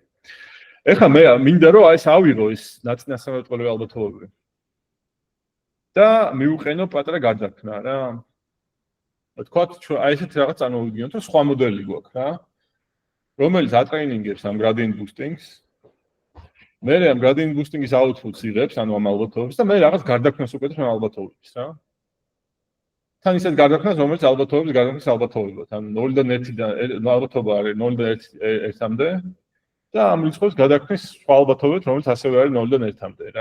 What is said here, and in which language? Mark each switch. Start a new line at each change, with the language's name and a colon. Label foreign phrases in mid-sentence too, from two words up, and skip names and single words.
Georgian: ეხლა მე მინდა რომ ეს ავიღო ეს ნაწინასამეტყველი ალბათობები. და მივუყენო პატარა გარდაქმნა რა. თქვათ, აი ესეთ რაღაც წარმოვიდგინოთ, რომ სხვა მოდელი გვაქვს რა. რომელიც ატრეინინგებს ამ
English: gradient boosting-
Georgian: ს. მე ამ
English: gradient boosting-
Georgian: ის output-ს იღებს, ანუ ამ ალბათობებს და მე რაღაც გარდაქმნას უკეთებს ამ ალბათობებს რა. თან ისეთ გარდაქმნას, რომელიც ალბათობებს გარდაქმნის ალბათობებად, ანუ 0-დან 1-დან ალბათობა არის 0-დან 1-მდე და ამ რიცხვებს გადაქმნის სხვა ალბათობებს, რომელიც ასევე არის 0-დან 1-მდე რა.